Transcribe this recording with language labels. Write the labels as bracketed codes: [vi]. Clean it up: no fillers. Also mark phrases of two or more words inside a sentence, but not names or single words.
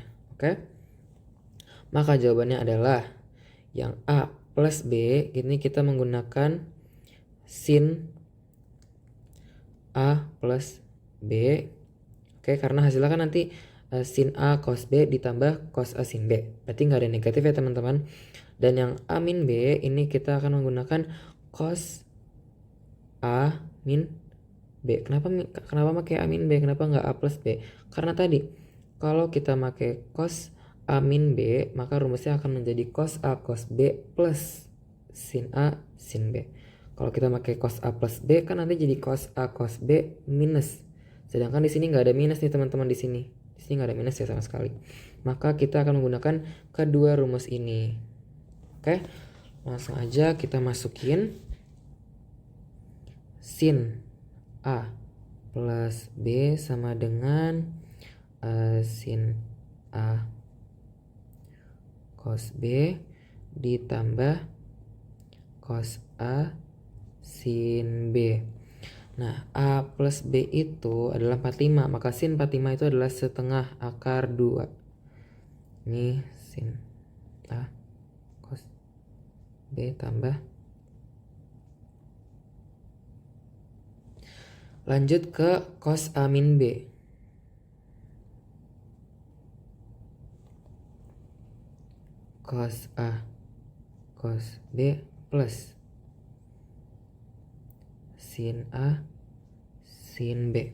[id] Oke? Maka jawabannya adalah yang A plus B. Ini kita menggunakan sin A plus B. Oke, karena hasilnya kan nanti sin A cos B ditambah cos A sin B. Berarti nggak ada negatif ya teman-teman. Dan yang A min B ini kita akan menggunakan cos A min B. Kenapa pakai A min B? Kenapa nggak A plus B? Karena tadi kalau kita pakai cos A min B, maka rumusnya akan menjadi cos A cos B plus sin A sin B. Kalau kita pakai cos A plus B kan nanti jadi cos A cos B minus. Sedangkan di sini nggak ada minus nih teman-teman di sini. Di sini nggak ada minus ya sama sekali. Maka kita akan menggunakan kedua rumus ini. Oke, langsung aja kita masukin sin A plus B sama dengan sin A cos B ditambah cos A sin B. Nah, A plus B itu adalah 45, maka sin 45 itu adalah setengah akar 2. Ini sin A cos B tambah. Lanjut ke cos A min B. Cos A cos B plus sin A sin B.